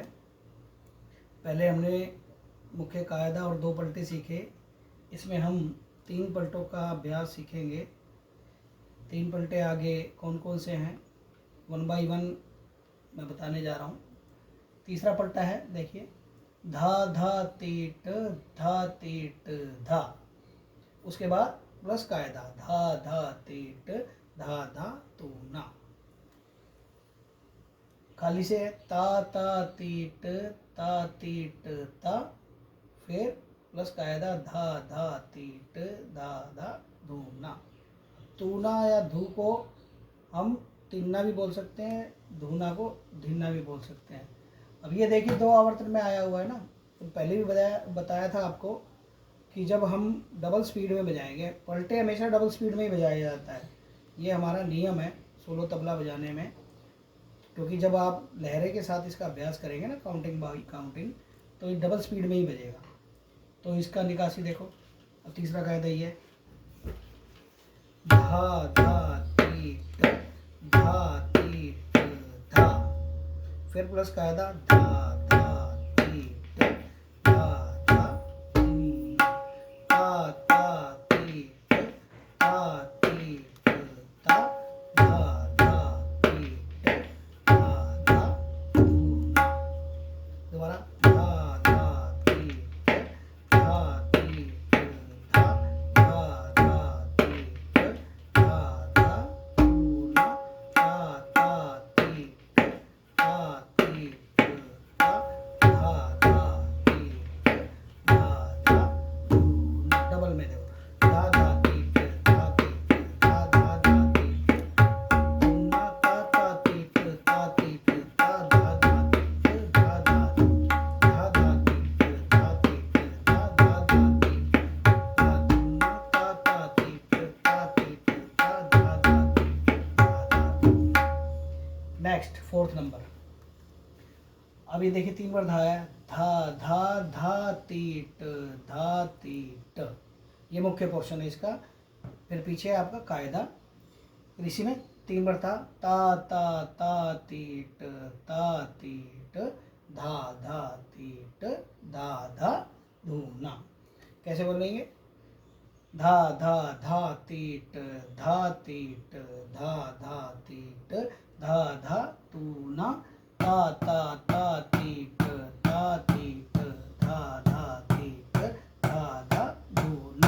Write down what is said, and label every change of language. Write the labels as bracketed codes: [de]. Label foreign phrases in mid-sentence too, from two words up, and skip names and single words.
[hi] पहले हमने मुख्य कायदा और 2 पलटे सीखे। इसमें हम 3 पलटों का अभ्यास सीखेंगे। 3 पलटे आगे कौन कौन से हैं 1 बाय 1 मैं बताने जा रहा हूँ। तीसरा पलटा है, देखिए, धा धा तीट धा तीट धा। उसके बाद प्लस कायदा धा धा तीट धा धा तू ना। खाली से ता तीट ता, फिर प्लस कायदा धा धा तीट धा धा धूना। तूना या धू को हम तिन्ना भी बोल सकते हैं, धूना को धिन्ना भी बोल सकते हैं। अब ये देखिए 2 आवर्तन में आया हुआ है ना। तो पहले भी बताया था आपको कि जब हम [en] double speed [hi] में बजाएंगे, पलटे हमेशा [en] double speed [hi] में ही बजाया जाता है। ये हमारा नियम है सोलो तबला बजाने में, क्योंकि जब आप लहरे के साथ इसका अभ्यास करेंगे ना, [en] counting by counting, [hi] तो ये [en] double speed [hi] में ही बजेगा। तो इसका निकासी देखो। अब तीसरा कायदा ये धा धा तीट धा तीट धा, फिर प्लस कायदा धा धा तीट धा धा धी, ता तीट ता तीट ता धा धा तीट धा धा धू। दोबारा धा धा तीट धा तीट धा धा धा तीट धा धा धू ना, ता तीट ता तीट ता धा धा तीट धा धा धू ना। डबल में देखो, धा धा तीट धा तीट धा धा धा तीट धू ना, ता तीट ता तीट ता धा धा तीट धा धा धू, धा धा तीट धा तीट धा धा धा तीट धा धू ना, ता तीट ता तीट ता धा धा तीट धा धा धू। [en] next 4th number. [hi] अब ये देखिए 3 बार धा है, धा धा धा तीट धा तीट। ये मुख्य पोर्शन है इसका। फिर पीछे आपका कायदा। फिर इसी में 3 बार था, ता तीट धा धा तीट धा धा धूना। कैसे बोलेंगे? धा धा धा तीट धा तीट धा धा तीट धा धा तूना, ता तीट ता तीट धा धा तीट धा धा धूना।